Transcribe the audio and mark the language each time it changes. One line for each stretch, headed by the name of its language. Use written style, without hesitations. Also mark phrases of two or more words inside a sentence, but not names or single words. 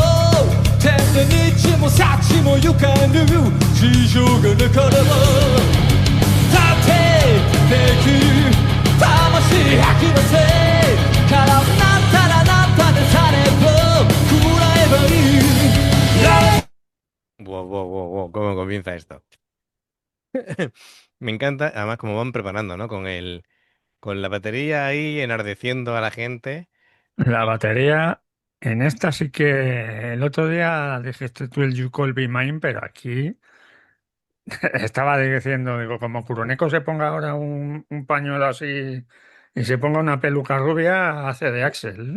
Japanese: 天で日も幸も行かぬ事情がなかれば立て敵魂吐き出せからなったらなったでされば食らえばいい。
Spanish: Wow, wow, wow, wow, ¿cómo comienza esto? Me encanta, además, como van preparando, ¿no? Con la batería ahí enardeciendo a la gente. La batería, en esta sí que el otro día dijiste tú el You Call Be Mine, pero aquí estaba diciendo, digo, como Curoneco se ponga ahora un pañuelo así y se ponga una peluca rubia, hace de Axel